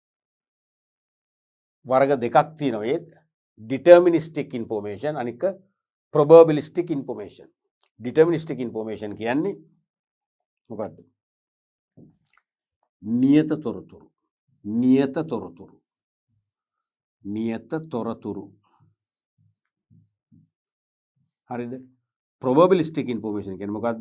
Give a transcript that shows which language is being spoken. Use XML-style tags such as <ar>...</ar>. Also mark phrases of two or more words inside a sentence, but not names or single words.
<si>වර්ග දෙකක් තියෙනවා. ඒත්</si> <en>deterministic information</en> <si>අනික</si> <en>probabilistic information. deterministic information</en> <si>කියන්නේ මොකද්ද? නියත තොරතුරු. හරිද?</si> <en>probabilistic information</en> <si>කියන්නේ මොකද්ද?</si>